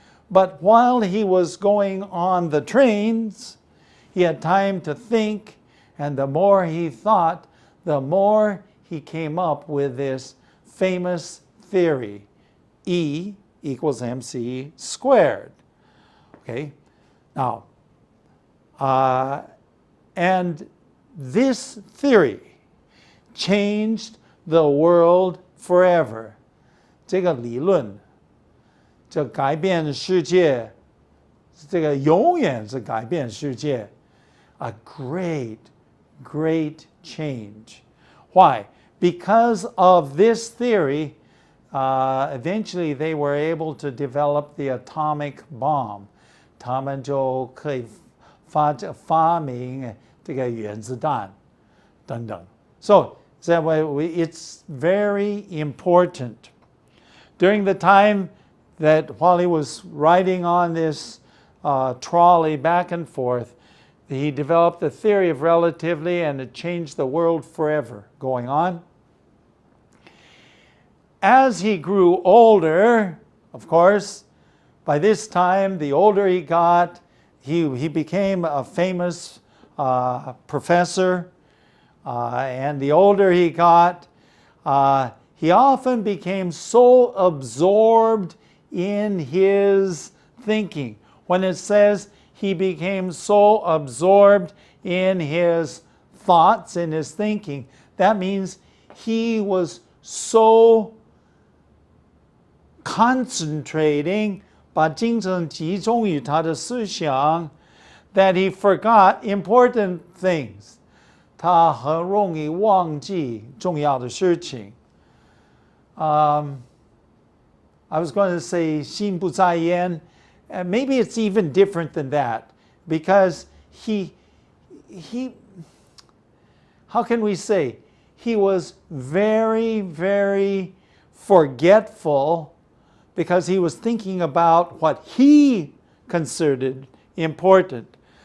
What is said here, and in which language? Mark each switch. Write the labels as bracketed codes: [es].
[en] But while he was going on the trains, he had time to think, and the more he thought, the more he came up with this famous theory. E equals mc squared. Okay? Now, and this theory changed the world forever. [zh] 这个理论就改变世界，这个永远是改变世界。 [en] A great, great change. Why? Because of this theory, eventually they were able to develop the atomic bomb. [zh] 他们就可以发明这个原子弹等等。 [en] So that way, it's very important. During the time that while he was riding on this trolley back and forth, he developed the theory of relativity, and it changed the world forever. Going on. As he grew older, of course, by this time, the older he got, he became a famous professor. And the older he got, he often became so absorbed in his thinking. When it says he became so absorbed in his thoughts, in his thinking, that means he was so concentrating, [zh] 把精神集中于他的思想, [en] that he forgot important things. [zh] 他很容易忘记重要的事情. [en] I was going to say [zh] 心不在焉. [en] Maybe it's even different than that, because he, how can we say? He was very, very forgetful because he was thinking about what he considered important.